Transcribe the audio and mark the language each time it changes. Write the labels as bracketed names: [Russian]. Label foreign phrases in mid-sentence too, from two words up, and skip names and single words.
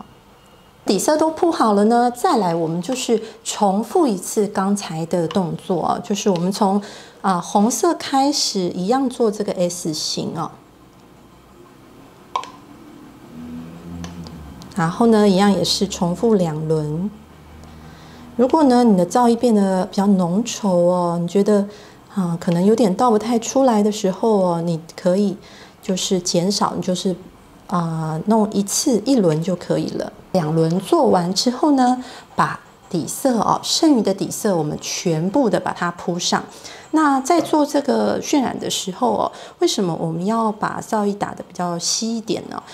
[Chinese] 底色都鋪好了呢，再來我們就是重複一次剛才的動作哦，就是我們從紅色開始，一樣做這個 S 型哦。然後呢，一樣也是重複2輪。如果呢，你的造詣變得比較濃稠哦，你覺得可能有點倒不太出來的時候哦，你可以就是減少，你就是弄1輪就可以了。2輪做完之後呢，把底色哦，剩餘的底色我们全部的把它鋪上。那在做這個渲染的時候哦，為什麼我們要把造詣打得比較稀一點呢？